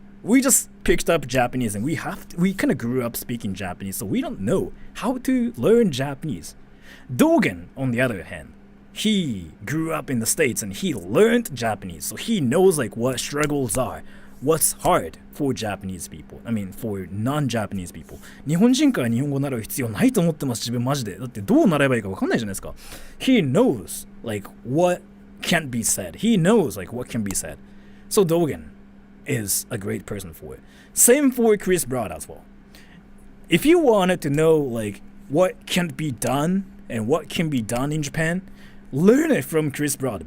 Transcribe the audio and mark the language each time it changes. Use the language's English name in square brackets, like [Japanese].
[English] We just picked up Japanese and we kind of grew up speaking Japanese, so we don't know how to learn Japanese. Dogen, on the other hand, he grew up in the States and he learned Japanese, so he knows, like, what struggles are. What's hard for Japanese people? I mean, for non-Japanese people. [Japanese] 日本人から日本語を習う必要ないと思ってます、自分マジで。だってどう習えばいいか分かんないじゃないですか。 [English] He knows, like, what can't be said. He knows, like, what can be said. So Dogen is a great person for it. Same for Chris Broad as well. If you wanted to know, like, what can't be done and what can be done in Japan, learn it from Chris Broad.